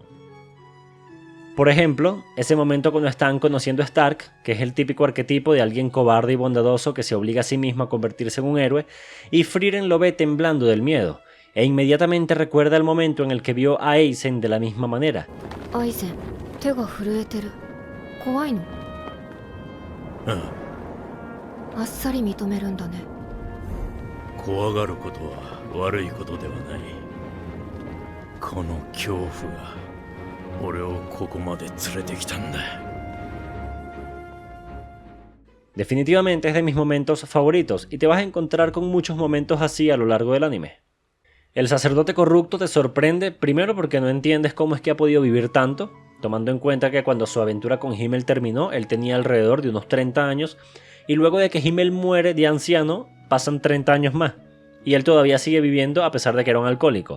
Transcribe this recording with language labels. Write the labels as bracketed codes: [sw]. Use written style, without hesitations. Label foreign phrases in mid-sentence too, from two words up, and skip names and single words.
[es] Por ejemplo, ese momento cuando están conociendo a Stark, que es el típico arquetipo de alguien cobarde y bondadoso que se obliga a sí mismo a convertirse en un héroe, y Frieren lo ve temblando del miedo, e inmediatamente recuerda el momento en el que vio a Aizen de la misma manera. [ja] Aizen, 手が震えてる。怖いの？あっさり認めるんだね。怖がることは悪いことではない。この恐怖が俺をここまで連れてきたんだ。 [es] Definitivamente es de mis momentos favoritos y te vas a encontrar con muchos momentos así a lo largo del anime. El sacerdote corrupto te sorprende primero porque no entiendes cómo es que ha podido vivir tanto, tomando en cuenta que cuando su aventura con Himmel terminó, él tenía alrededor de unos 30 años, y luego de que Himmel muere de anciano, pasan 30 años más, y él todavía sigue viviendo a pesar de que era un alcohólico.